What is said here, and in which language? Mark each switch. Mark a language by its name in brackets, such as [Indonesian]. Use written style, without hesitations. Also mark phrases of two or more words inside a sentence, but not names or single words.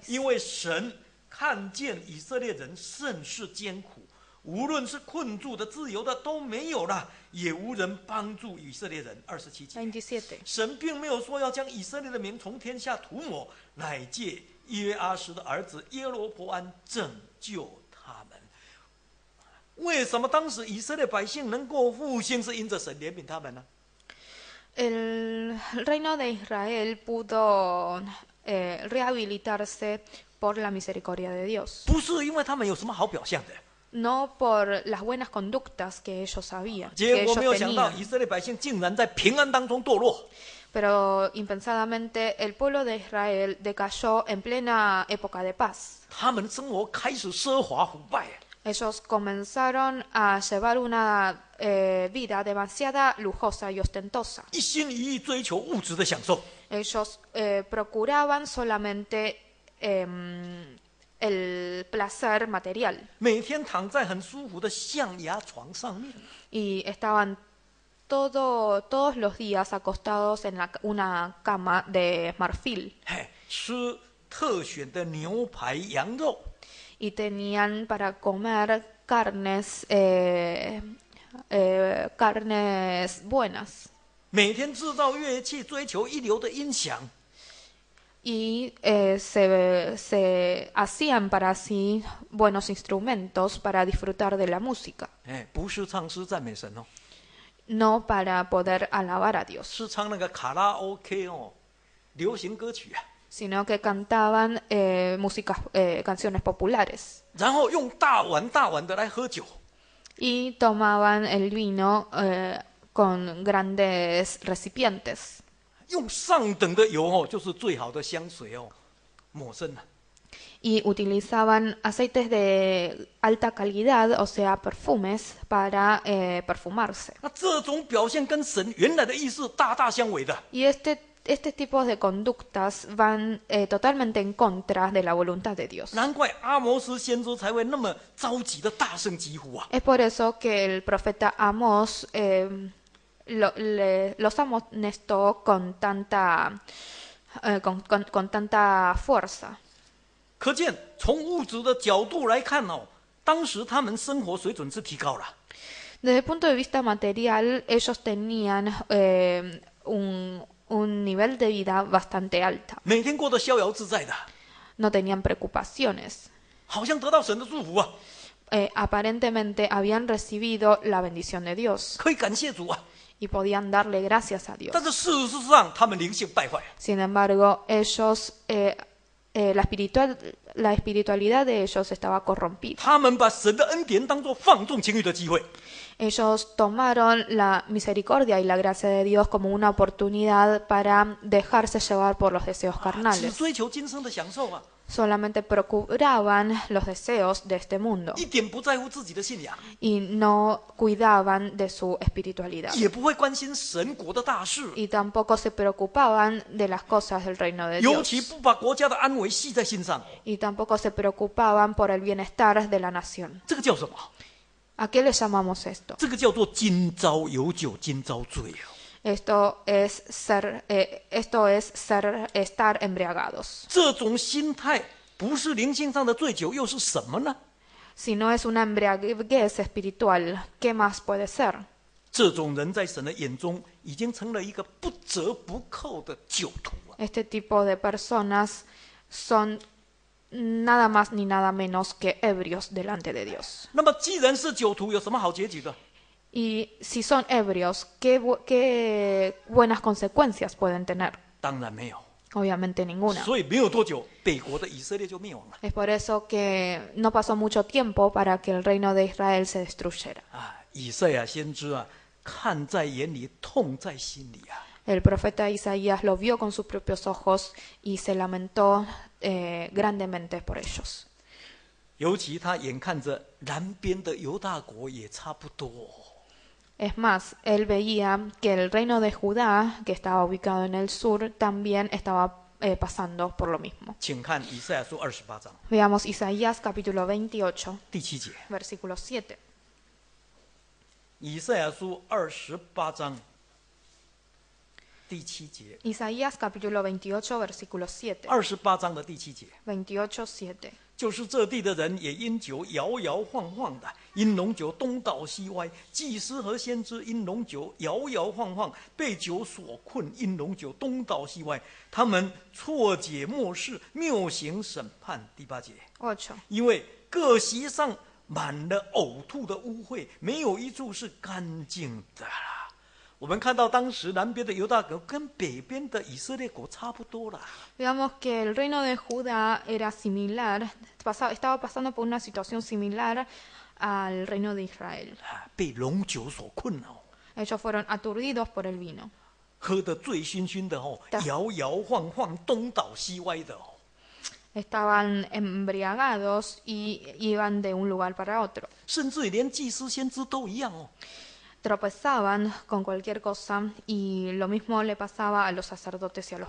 [Chinese] 因为神看见以色列人甚是艰苦，无论是困住的、自由的都没有了，也无人帮助以色列人。27节， 27. 神并没有说要将以色列的名从天下涂抹，乃借约阿斯的儿子耶罗波安拯救他们。为什么当时以色列百姓能够复兴，是因着神怜悯他们呢？ [Spanish] El reino de Israel pudo rehabilitarse por la misericordia de Dios. [Chinese] 不是因为他们有什么好表象的， [Spanish] no por las buenas conductas que ellos habían, [Chinese] 结 [Spanish] que [Chinese] 果没有 [Spanish] ellos [Chinese] 想到， [Spanish] tenían. [Chinese] 以色列百姓竟然在平安当中堕落。 [Spanish] Pero impensadamente el pueblo de Israel decayó en plena época de paz. [Chinese] 他们的生活开始奢华腐败， [Spanish] Ellos comenzaron a llevar una vida demasiado lujosa y ostentosa. [Chinese] 一心一意追求物质的享受。 [Spanish] Ellos procuraban solamente el placer material [Chinese] 每天躺在很舒服的象牙床上面， [Spanish] y estaban todos los días acostados en una cama de marfil [Chinese] 嘿，吃特选的牛排、羊肉， [Spanish] y tenían para comer carnes buenas [Chinese] 每天制造乐器，追求一流的音响。 [Spanish] y se hacían para sí buenos instrumentos para disfrutar de la música, [Chinese] 哎，不是唱诗赞美神哦， [Spanish] no para poder alabar a Dios, [Chinese] 是唱那个卡拉 OK 哦，流行歌曲啊。 [Spanish] sino que cantaban canciones populares [Chinese] 然后用大碗大碗的来喝酒， [Spanish] y tomaban el vino con grandes recipientes [Chinese] 用上等的油哦，就是最好的香水哦，抹身啊。 [Spanish] y utilizaban aceites de alta calidad, o sea, perfumes, para perfumarse. [Chinese] 那这种表现跟神原来的意思大大相违的。 [Spanish] Y este tipo de conductas van totalmente en contra de la voluntad de Dios. [Chinese] 难怪阿摩斯先知才会那么着急的大声疾呼啊！ [Spanish] Es por eso que el profeta Amós los amonestó con tanta fuerza. [Chinese] 可见从物质的角度来看哦，当时他们生活水准是提高了， [Spanish] Desde el punto de vista material, ellos tenían un nivel de vida bastante alta. [Chinese] 每天过得逍遥自在的， [Spanish] No tenían preocupaciones. [Chinese] 好像得到神的祝福啊， [Spanish] Aparentemente habían recibido la bendición de Dios [Chinese] 可以感谢主啊。 [Spanish] y podían darle gracias a Dios. [Chinese] 但是事实上，他们灵性败坏， [Spanish] Sin embargo, ellos, la espiritualidad de ellos estaba corrompida. [Chinese] 他们把神的恩典当作放纵情欲的机会， [Spanish] Ellos tomaron la misericordia y la gracia de Dios como una oportunidad para dejarse llevar por los deseos [Chinese] 只 [Spanish] carnales. [Chinese] 追求今生的享受啊， [Spanish] Solamente procuraban los deseos de este mundo [Chinese] 一点不在乎自己的信仰， [Spanish] y no cuidaban de su espiritualidad. [Chinese] 也不会关心神国的大事， [Spanish] Y tampoco se preocupaban de las cosas del reino de [Chinese] 尤 [Spanish] Dios. [Chinese] 其不把国家的安危系在心上。 [Spanish] Y tampoco se preocupaban por el bienestar de la nación. [Chinese] 这个叫什么？ [Spanish] ¿A qué le llamamos esto? [Chinese] 这个叫做今朝有酒今朝醉哦。 [Spanish] Esto es estar embriagados. [Chinese] 这种心态不是灵性上的醉酒，又是什么呢？ [Spanish] Si no es una embriaguez espiritual, ¿qué más puede ser? [Chinese] 这种人在神的眼中已经成了一个不折不扣的酒徒啊！ [Spanish] Este tipo de personas son nada más ni nada menos que ebrios delante de Dios. [Chinese] 那么既然是酒徒，有什么好结局的？ [Spanish] Y si son ebrios, ¿qué buenas consecuencias pueden tener? [Chinese] 当然没有。 [Spanish] Obviamente ninguna. [Chinese] 所以没有多久，北国的以色列就灭亡了 [Spanish] Es por eso que no pasó mucho tiempo para que el reino de Israel se destruyera. [Chinese] 啊！以赛亚先知啊，看在眼里，痛在心里啊！ [Spanish] El profeta Isaías lo vio con sus propios ojos y se lamentó grandemente por ellos. [Chinese] 尤其他眼看着南边的犹大国也差不多。 [Spanish] Es más, él veía que el reino de Judá, que estaba ubicado en el sur, también estaba pasando por lo mismo. [Chinese] 请看以赛亚书28章 [Spanish] Veamos Isaías capítulo 28, [Chinese] 第7节。 [Spanish] versículo 7. [Chinese] 以赛亚书28章第7节。 [Spanish] Isaías capítulo 28, versículo 7. [Chinese] 28 章的第7节。 [Spanish] 28, 7. [Chinese] 就是这地的人也因酒摇摇晃晃的，因浓酒东倒西歪。祭司和先知因浓酒摇摇晃晃，被酒所困，因浓酒东倒西歪。他们错解末世，谬行审判。第8节， 8. 因为各席上满了呕吐的污秽，没有一处是干净的啦。我们看到当时南边的犹大国跟北边的以色列国差不多啦。 [Spanish] Veamos que el reino de Judá era similar, estaba pasando por una situación similar al reino de Israel. [Chinese] 被龙酒所困哦， [Spanish] Ellos fueron aturdidos por el vino. [Chinese] 喝得醉醺醺的哦，对摇摇晃晃，东倒西歪的哦。 [Spanish] Estaban embriagados y iban de un lugar para otro. [Chinese] 甚至于连祭司先知都一样哦。 [Spanish] Tropezaban con cualquier cosa y lo mismo le pasaba a los sacerdotes y a los